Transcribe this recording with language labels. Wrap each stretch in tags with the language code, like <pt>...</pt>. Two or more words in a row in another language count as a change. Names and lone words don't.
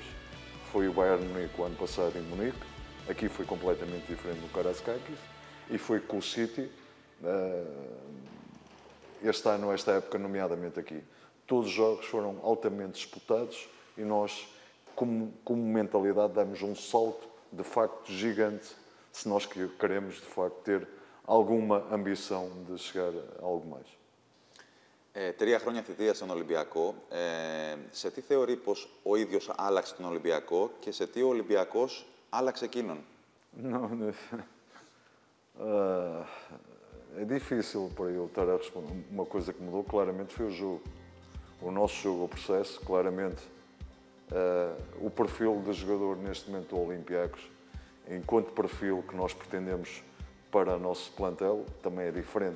<pt>Foi o Bayern Munique o ano passado em Munique, aqui foi completamente diferente do Karaiskakis, e foi com o City, este ano, esta época, nomeadamente aqui. Todos os jogos foram altamente disputados e nós, como mentalidade, damos um salto, de facto, gigante, se nós queremos, de facto, ter alguma ambição de chegar a algo mais.</pt> <el>3 χρόνια θητεία στον Ολυμπιακό. Σε τι θεωρεί πως ο ίδιος άλλαξε τον Ολυμπιακό και σε τι ο Ολυμπιακός άλλαξε εκείνον?</el> <pt>É difícil para eu estar a responder. Uma coisa que mudou claramente foi o jogo. O nosso jogo, o processo, claramente. O perfil de jogador neste momento do Olympiacos, enquanto perfil que nós pretendemos para o nosso plantel, também é diferente.</pt>